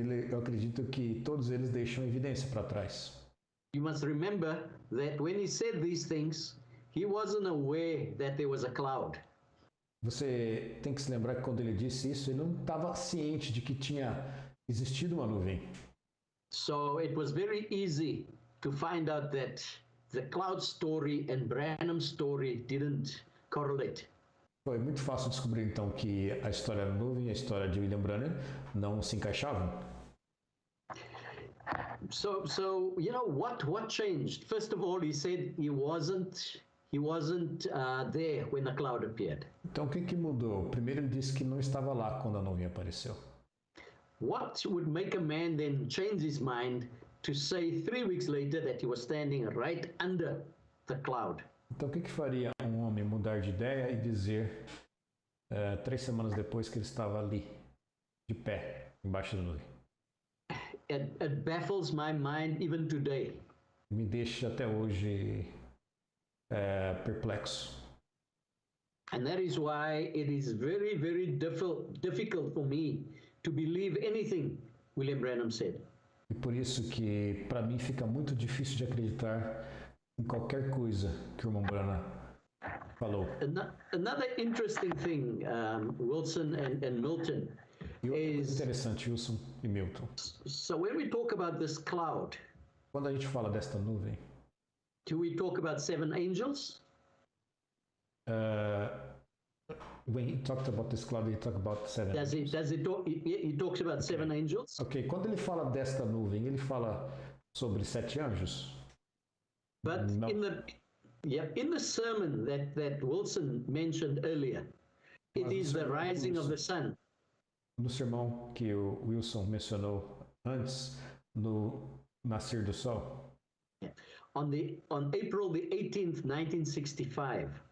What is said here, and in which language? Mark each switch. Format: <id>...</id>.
<pt>eu acredito que todos eles deixam evidência para trás.</pt> <en>You must remember that when he said these things, he wasn't aware that there was a cloud.</en> <pt>Você tem que se lembrar que quando ele disse isso, ele não estava ciente de que tinha existido uma nuvem.</pt> <en>So it was very easy to find out that the cloud story and Branham's story didn't correlate.</en> <pt>Foi muito fácil descobrir então que a história da nuvem e a história de William Branham não se encaixavam.</pt> <en>So you know what changed? First of all, he said he wasn't there when the cloud appeared.</en> <pt>Então o que mudou? Primeiro ele disse que não estava lá quando a nuvem apareceu.</pt> <en>What would make a man then change his mind to say 3 weeks later that he was standing right under the cloud?</en> <pt>Então o que faria um homem mudar de ideia e dizer 3 semanas depois que ele estava ali, de pé, embaixo da nuvem?</pt> <en>It baffles my mind even today.</en> <pt>Me deixa até hoje perplexo.</pt> <en>And that is why it is very, very difficult for me to believe anything William Branham said.</en> <pt>E por isso que para mim fica muito difícil de acreditar em qualquer coisa que o irmão Branham falou.</pt> <en>Another interesting thing, Wilson and Milton,</en> <pt>E outra coisa interessante, Wilson e Milton.</pt> <en>So when we talk about this cloud,</en> <pt>quando a gente fala desta nuvem,</pt> <en>do we talk about 7 angels? When he talked about this cloud, he talked about 7 angels. He talks about 7 angels?</en> <pt>Ok, quando ele fala desta nuvem, ele fala sobre 7 anjos?</pt> <en>But no. in the sermon that Wilson mentioned earlier, it is the rising of the sun.</en> <pt>No sermão que o Wilson mencionou antes, no nascer do sol.</pt> <en>On April the 18th, 1965.</en>